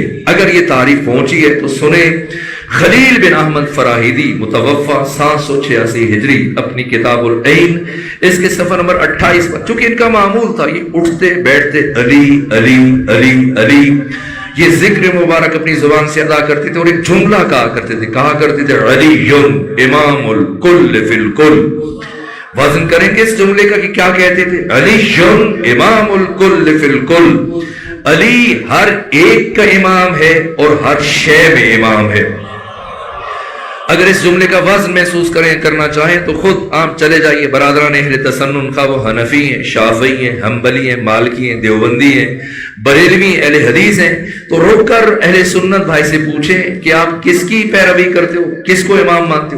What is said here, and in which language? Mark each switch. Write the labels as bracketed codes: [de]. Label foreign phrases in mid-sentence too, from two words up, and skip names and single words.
[ur] اگر یہ تعریف پہنچی ہے تو سنیں خلیل بن احمد فراہیدی متوفا 786 ہجری اپنی کتاب العین اس کے صفحہ نمبر 28 پر، چونکہ ان کا معمول تھا یہ اٹھتے بیٹھتے علی علی علی علی یہ ذکر مبارک اپنی زبان سے ادا کرتے تھے، اور ایک جملہ کہا کرتے تھے [ar] علی امام الکل فی الکل. [ur] وزن کریں گے اس جملے کا کہ کیا کہتے تھے؟ [ar] علی امام الکل فی الکل. [ur] علی ہر ایک کا امام ہے اور ہر شے میں امام ہے. اگر اس جملے کا وزن محسوس کرنا چاہیں تو خود آپ چلے جائیے برادران اہل تسنن، خواہ وہ حنفی ہیں، شافعی ہیں، حنبلی ہیں، مالکی ہیں، دیوبندی ہیں، بریلوی اہل حدیث ہیں، تو رک کر اہل سنت بھائی سے پوچھیں کہ آپ کس کی پیروی کرتے ہو، کس کو امام مانتے ہو.